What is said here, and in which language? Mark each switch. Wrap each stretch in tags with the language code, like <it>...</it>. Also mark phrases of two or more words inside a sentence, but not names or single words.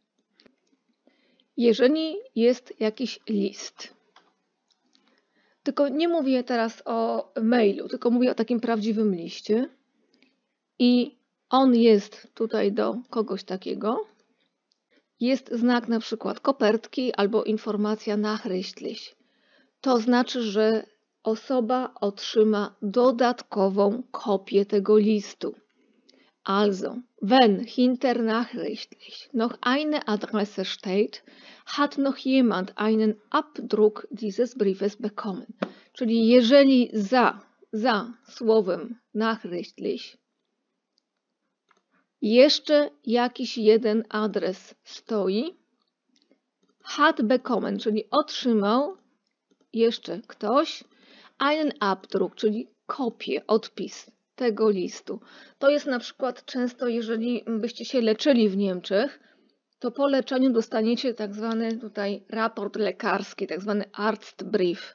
<pl>Jeżeli jest jakiś list, tylko nie mówię teraz o mailu, tylko mówię o takim prawdziwym liście i on jest tutaj do kogoś takiego, jest znak na przykład kopertki albo informacja nachrichtlich. To znaczy, że osoba otrzyma dodatkową kopię tego listu.</pl> <de>Also, wenn hinter nachrichtlich noch eine Adresse steht, hat noch jemand einen Abdruck dieses Briefes bekommen.</de> <pl>Czyli jeżeli za słowem nachrichtlich jeszcze jakiś jeden adres stoi,</pl> <de>hat bekommen,</de> <pl>czyli otrzymał jeszcze ktoś,</pl> <de>einen Abdruck,</de> <pl>czyli kopię, odpis tego listu. To jest na przykład często, jeżeli byście się leczyli w Niemczech, to po leczeniu dostaniecie tak zwany tutaj raport lekarski, tak zwany Arztbrief.</pl>